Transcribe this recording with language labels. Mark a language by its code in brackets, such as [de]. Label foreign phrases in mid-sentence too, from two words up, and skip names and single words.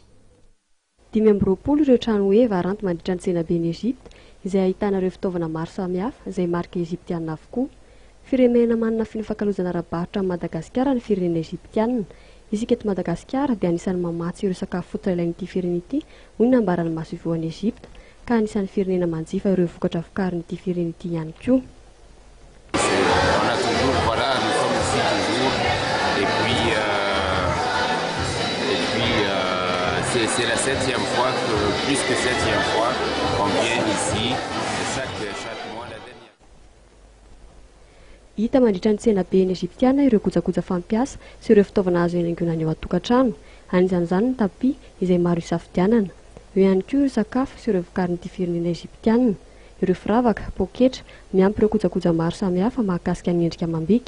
[mg] 5 ireo trano hoe varanto mandritra ny tsena ben'ny Egypte izay ahitana ireo fitaovana maro samihafa izay marika Egyptiana avokoa. Firenena manana fifankalozana ara-barotra amin'ny Madagasikara ny firenena Egyptiana. Isika eto Madagasikara dia anisan'ny mamatsy ireo sakafo fototra ilain'ity firenena ity, hoy ny nambaran'ny masovoan'ny Egypte, ka anisan'ny firenena manjifa ireo vokatra vokarin'ity firenena ity ihany koa. [fr] C'est la 7e fois plus que 7e fois qu'on vient ici chaque mois la dernière. [mg] Hita mandritra ny tsena ben'ny Egyptiana ireo gojagoja fampiasa sy ireo fitaovana azo haingoinana eo an-tokantrano, anisan'izany ny tapis izay maro isafidianana. Eo ihany koa ireo sakafo sy ireo vokarin'ity firenena Egyptiana, ireo firavaka, poketra, miampy ireo gojagoja maro samihafa mahakasika ny endrika amam-bika.